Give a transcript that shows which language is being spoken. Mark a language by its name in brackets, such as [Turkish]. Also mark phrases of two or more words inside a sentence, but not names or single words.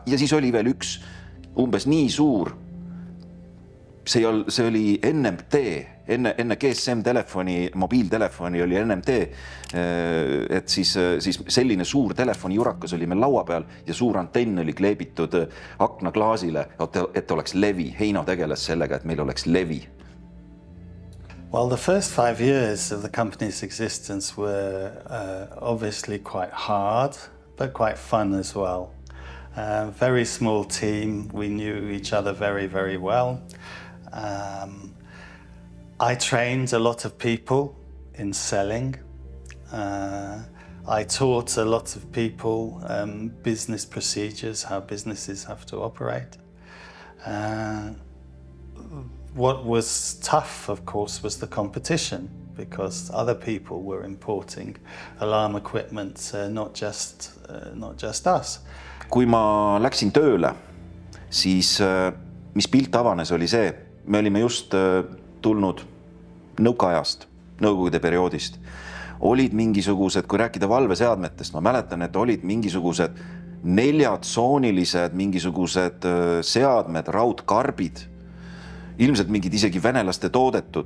[Estonian] Ja siis oli veel üks umbes nii suur, see oli NMT, enne GSM-telefoni, mobiiltelefoni oli NMT, et siis selline suur telefoni jurakas oli meil laua peal ja suur antenn oli kleebitud aknaklaasile, et oleks levi. Heino tegeles sellega, et meil oleks levi. [English] Well, the first 5 years of the company's existence were obviously quite hard, but quite fun as well. Very small team. We knew each other very, very well. I trained a lot of people in selling. I taught a lot of people business procedures, how businesses have to operate. What was tough, of course, was the competition, because other people were importing alarm equipment, not just us. [Estonian] Kui ma läksin tööle, siis mis pilt avanes oli see, me olime just tulnud nõukaajast, nõukogude perioodist. Olid mingisugused, kui rääkida valveseadmetest, ma mäletan, et olid mingisugused 4-tsoonilised mingisugused seadmed, raudkarbid, ilmselt mingid isegi venelaste toodetud.